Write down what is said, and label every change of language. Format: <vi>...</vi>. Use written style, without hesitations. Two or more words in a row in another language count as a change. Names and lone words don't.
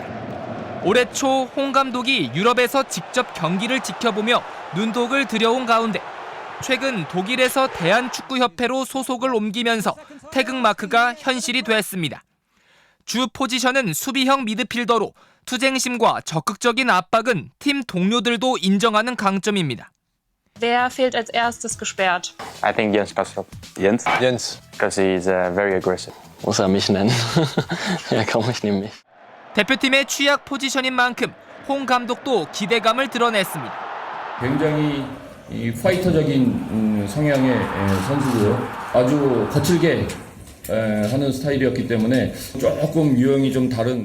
<ko>올해 초 홍 감독이 유럽에서 직접 경기를 지켜보며 눈독을 들여온 가운데 최근 독일에서 대한축구협회로 소속을 옮기면서 태극마크가 현실이 됐습니다. 주 포지션은 수비형 미드필더로 투쟁심과 적극적인 압박은 팀 동료들도 인정하는 강점입니다.</ko> <de>Wer fehlt als erstes gesperrt?</de> <en>I think Jens Kastrop. Jens? Jens. Because he's very aggressive.</en> <de>Muss er mich nennen? Ja, komm, ich nehme mich.</de> <ko>대표팀의 취약 포지션인 만큼 홍 감독도 기대감을 드러냈습니다. 굉장히 파이터적인 성향의 선수고요. 아주 거칠게 하는 스타일이었기 때문에 조금 유형이 좀 다른.</ko>